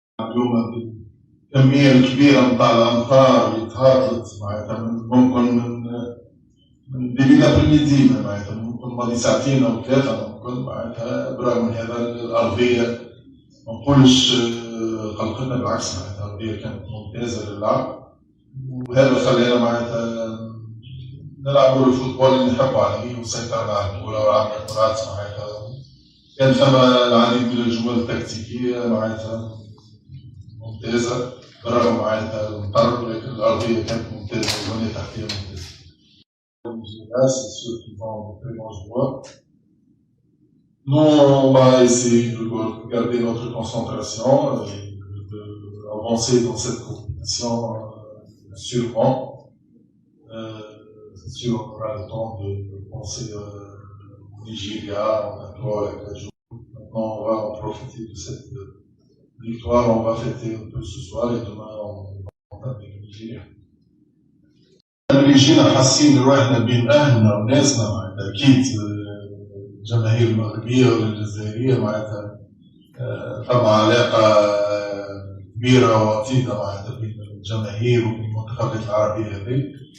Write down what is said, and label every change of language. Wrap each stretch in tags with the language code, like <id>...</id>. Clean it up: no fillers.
<ar>اليوم الكمية الكبيرة نتاع الأمطار اللي تهاطلت معناتها ممكن من ديبي لابريميدي معناتها ممكن ماضي ساعتين أو ثلاثة ممكن معناتها، برغم من هذا الأرضية ما نقولش قلقتنا، بالعكس معناتها الأرضية كانت ممتازة للعب، وهذا خلانا معناتها نلعبوا الفوتبول اللي نحبوا عليه وسيطرنا على الكورة ولعبنا كرات معناتها. كان ثم العديد من الجمل التكتيكية معناتها ممتازة برغم معناتها المطر، لكن الأرضية كانت ممتازة والبنية التحتية ممتازة.</ar> <fr>C'est ceux qui vont de très bons joueurs. Nous, on va essayer de garder notre concentration et d'avancer dans cette compétition sûrement. C'est sûr, on aura le temps de penser au Nigeria, on a 3 à 4 jours. Maintenant, on va en profiter de cette victoire, on va fêter un peu ce soir et demain, on va entamer le Nigeria.</fr> <ar>اللي جينا حاسين رواحنا بين اهلنا وناسنا معناتها اكيد الجماهير المغربيه والجزائريه معناتها طبعا علاقه كبيره وطيده معناتها بين الجماهير والمنتخبات العربيه هذه.</ar>